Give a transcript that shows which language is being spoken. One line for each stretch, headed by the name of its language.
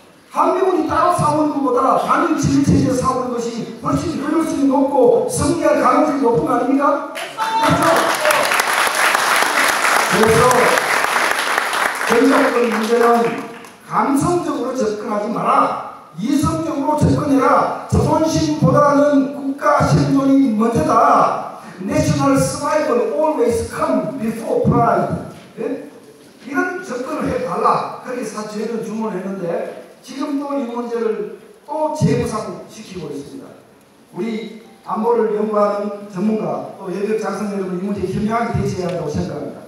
Korean: 한미군이 따로 싸우는 것보다 단일 지휘 체제에서 싸우는 것이 훨씬 효율성이 높고 승리할 가능성이 높은 거 아닙니까? 그래서 전작권 문제는 감성적으로 접근하지 마라. 이성적으로 접근해라. 자존심보다는 국가 생존이 먼저다.
English: National survival always come before pride.
Korean: 네? 이런 접근을 해달라. 그래서 저희는 주문을 했는데 지금도 이 문제를 또 재구상시키고 있습니다. 우리 안보를 연구하는 전문가 또 예비역 장성 여러분 이 문제에 현명하게 대처해야 한다고 생각합니다.